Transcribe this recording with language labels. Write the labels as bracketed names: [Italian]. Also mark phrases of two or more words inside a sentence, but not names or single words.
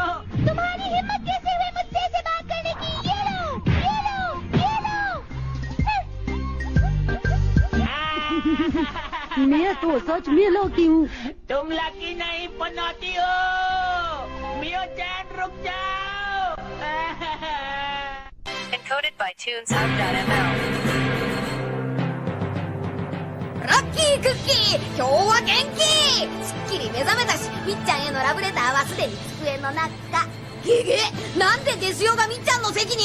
[Hindi] तुम्हारी हिम्मत कैसे हुई मुझसे ऐसे बात करने की? ये लो, ये लो, ये लो। मैं तो सच में लकी हूँ। तुम लकी नहीं पनौती हो। मियो चैन रुक जाओ। [English] Encoded by TunesHub.ml. lucky cookie, [Japanese] 今日は元気。すっきり目覚めたし、みっちゃんへのラブレターはすでに机の中。ゲゲ、なんでデスヨがみっちゃんの席に？